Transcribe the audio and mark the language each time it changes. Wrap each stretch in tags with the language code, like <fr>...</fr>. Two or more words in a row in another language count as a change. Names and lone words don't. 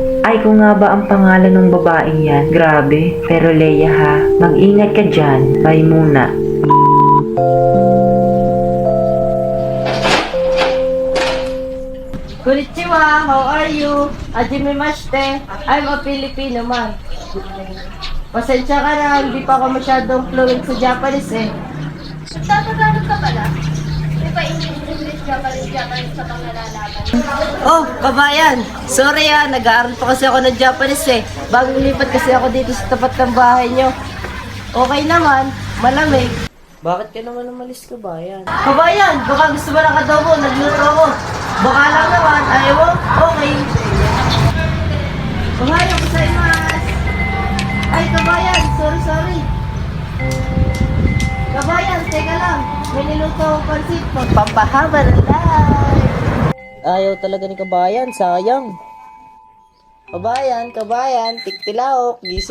<tl>Ay, kung nga ba ang pangalan ng babaeng yan? Grabe. Pero Leia ha, mag-ingat ka dyan. Bye muna. Konnichiwa,</tl> <en>how are you? Hajimemashite, I'm a Filipino man.</en> <tl>Pasensya ka na, hindi pa ako masyadong fluent sa Japanese eh. Nagtatagalog ka pala? Di ba English, Japanese sa mga lalaban? Oh, kabayan! Sorry nag-aaral pa kasi ako ng Japanese eh. Bagong lipat kasi ako dito sa tapat ng bahay nyo. Okay naman, malamig. Bakit ka naman umalis, kabayan? Kabayan, baka gusto mo ng adobo, nagluto ako. Baka lang naman, ayaw mo? Okay.</tl> <ja>おはようございます.</ja> <tl>Ay, kabayan, sorry. Kabayan, teka lang. May niluto akong pansit. Pampahaba ng life. Ayaw talaga ni kabayan, sayang. Kabayan, tiktilaok, gising</tl>